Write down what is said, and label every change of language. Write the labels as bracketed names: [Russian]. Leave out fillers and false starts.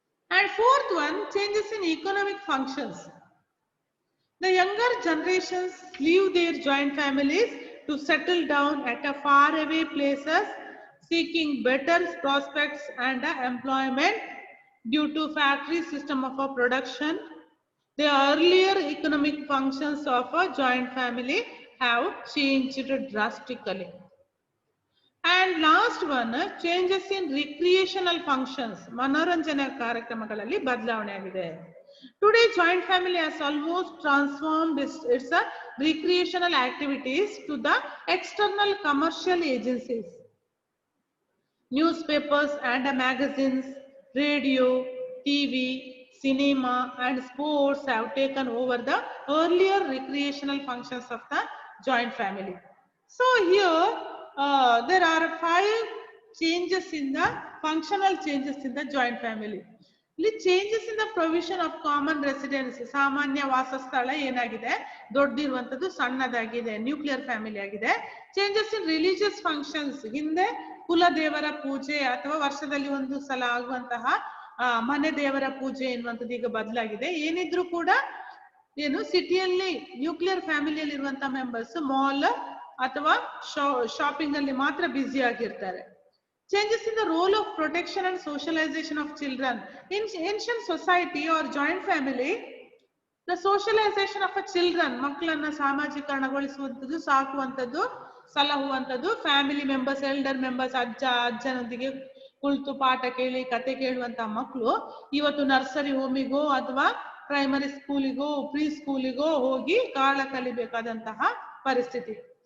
[English] And fourth one, changes in economic functions. The younger generations leave their joint families to settle down at a far away places, seeking better prospects and employment due to factory system of a production. The earlier economic functions of a joint family have changed drastically. And last one, changes in recreational functions. [Kannada] ಮನೋರಂಜನೆ ಕಾರ್ಯಕ್ರಮಗಳಲ್ಲಿ ಬದಲಾವಣೆ ಆಗಿದೆ. [English] Today, joint family has almost transformed its recreational activities to the external commercial agencies. Newspapers and magazines, radio, TV, cinema, and sports have taken over the earlier recreational functions of the joint family. So here, there are 5 changes in the functional changes in the joint family. Changes in the provision of common residence. [Kannada] ಸಾಮಾನ್ಯ ವಾಸಸ್ಥಳ ಏನಾಗಿದೆ, ದೊಡ್ಡದಿರುವಂತದ್ದು ಸಣ್ಣದಾಗಿದೆ, nuclear family ಆಗಿದೆ. [English] changes in religious functions, [Kannada] ಹಿಂದೆ ಕುಲ ದೇವರ ಪೂಜೆ ಅಥವಾ ವರ್ಷದಲ್ಲಿ ಒಂದು ಸಲ ಆಗುವಂತಹ ಮನೆ ದೇವರ ಪೂಜೆ ಎನ್ನುವಂಥದ್ದು ಈಗ ಬದಲಾಗಿದೆ. ಏನಿದ್ರು ಕೂಡ ಏನು ಸಿಟಿಯಲ್ಲಿ ನ್ಯೂಕ್ಲಿಯರ್ ಫ್ಯಾಮಿಲಿಯಲ್ಲಿ ಇರುವಂತಹ ಮೆಂಬರ್ಸ್ ಮಾಲ್ ಅಥವಾ ಶಾಪಿಂಗ್ ಅಲ್ಲಿ ಮಾತ್ರ ಬ್ಯುಸಿ ಆಗಿರ್ತಾರೆ. [English] Changes in the role of protection and socialization of children. In ancient society or joint family, the socialization of a children, [Kannada] ಮಕ್ಕಳನ್ನ ಸಾಮಾಜಿಕರಣಗೊಳಿಸುವಂಥದ್ದು, ಸಾಕುವಂಥದ್ದು, ಸಲಹುವಂಥದ್ದು, ಫ್ಯಾಮಿಲಿ ಮೆಂಬರ್ಸ್, ಎಲ್ಡರ್ ಮೆಂಬರ್ಸ್, ಅಜ್ಜನೊಂದಿಗೆ ಕುಳಿತು ಪಾಠ ಕೇಳಿ ಕತೆ ಕೇಳುವಂತ ಮಕ್ಕಳು ಇವತ್ತು ನರ್ಸರಿ ಹೋಮಿಗೋ ಅಥವಾ ಪ್ರೈಮರಿ ಸ್ಕೂಲಿಗೋ ಪ್ರೀ ಸ್ಕೂಲಿಗೋ ಹೋಗಿ ಕಾಳ ಕಲಿಬೇಕಾದಂತಹ ಪರಿಸ್ಥಿತಿ.